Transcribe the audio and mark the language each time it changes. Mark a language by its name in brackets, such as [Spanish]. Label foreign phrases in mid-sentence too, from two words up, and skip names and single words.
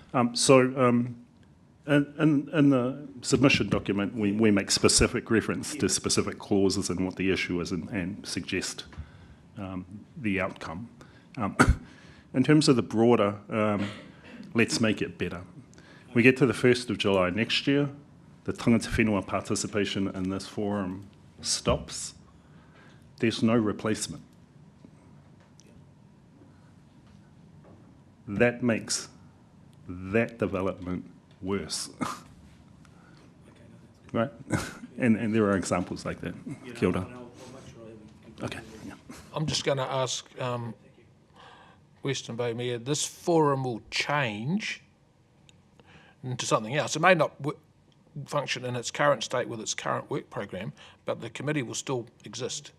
[English] In the submission document, we make specific reference to specific clauses and what the issue is, and suggest the outcome. In terms of the broader, let's make it better. We get to the 1st of July next year, the [Māori] tangata whenua [English] participation in this forum stops. There's no replacement. That makes that development worse. Right? And there are examples like that. [Māori] Kia ora. [English] Okay. Yeah. I'm just going to ask Western Bay Mayor, this forum will change into something else. It may not function in its current state with its current work program, but the committee will still exist.